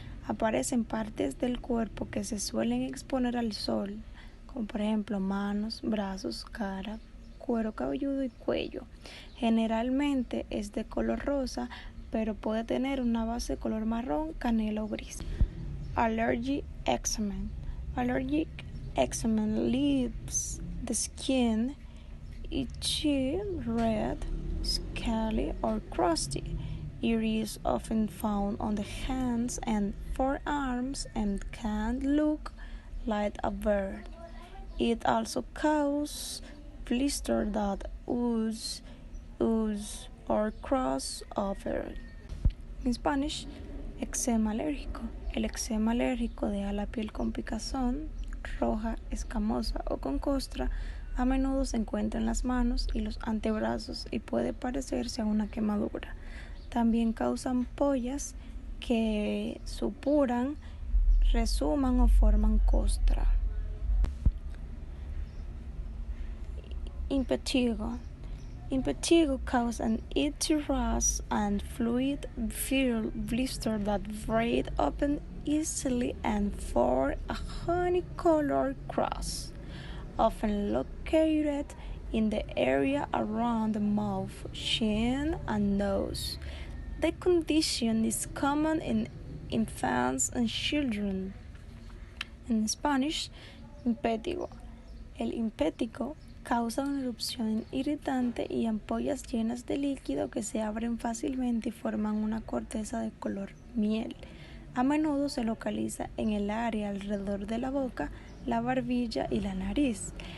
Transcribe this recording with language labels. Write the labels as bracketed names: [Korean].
[Spanish] Aparecen partes del cuerpo que se suelen exponer al sol, como por ejemplo manos, brazos, cara, cuero cabelludo y cuello. Generalmente es de color rosa, pero puede tener una base color marrón, canela o gris. [English] Allergic eczema. Allergic eczema leaves the skin itchy, red, scaly, or crusty. It is often found on the hands and forearms and can look like a bird. It also causes blisters that ooze or cross over. In Spanish, [Spanish] eczema alérgico. El eczema alérgico deja la piel con picazón, roja, escamosa o con costra. A menudo se encuentra en las manos y los antebrazos y puede parecerse a una quemadura. También causa ampollas que supuran, resuman o forman costra. [English] Impetigo. Impetigo causes an itchy rash and fluid-filled blister that break open easily and form a honey-colored cross, often located in the area around the mouth, chin, and nose. The condition is common in infants and children. [Spanish] En Spanish, impetigo. El impetigo causa una erupción irritante y ampollas llenas de líquido que se abren fácilmente y forman una corteza de color miel. A menudo se localiza en el área alrededor de la boca, la barbilla y la nariz.